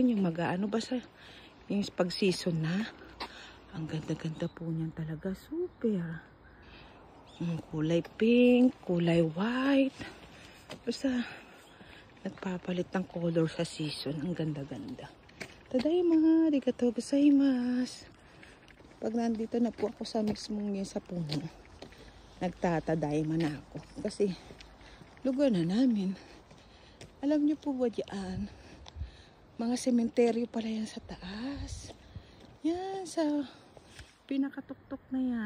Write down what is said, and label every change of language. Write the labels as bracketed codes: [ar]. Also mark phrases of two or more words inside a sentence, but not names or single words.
[tl] Yung basta yung pag season na. Ang ganda po niyan talaga. Super. Kulay pink, kulay white. Basta nagpapalit ng color sa season. Ang ganda. [ja] ただいま、ありがとうございます. [tl] Pag nandito na po ako sa mismong sa puno, nagtatadaima na ako. Kasi lugar na namin. Alam niyo po ba diyan? Mga sementeryo pala yan sa taas. Yan, sa pinakatuktok na yan.